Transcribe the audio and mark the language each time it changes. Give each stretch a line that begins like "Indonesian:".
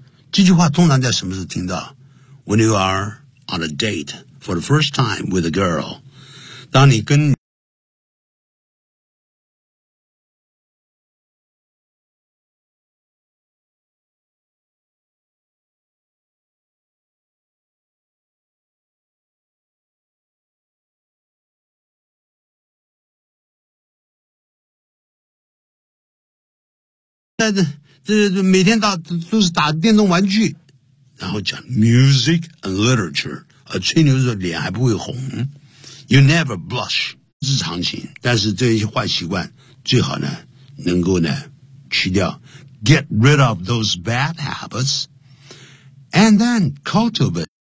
English: 这句话通常在什么时候听到 ?When you are on a date for the first time with a girl.
Chinese: 当你跟这每天都是打电动玩具，然后讲 music and literature，吹牛的时候脸还不会红 ， you never blush，日常型。但是这些坏习惯最好呢，能够呢去掉 ， get rid of those bad habits， and then cultivate。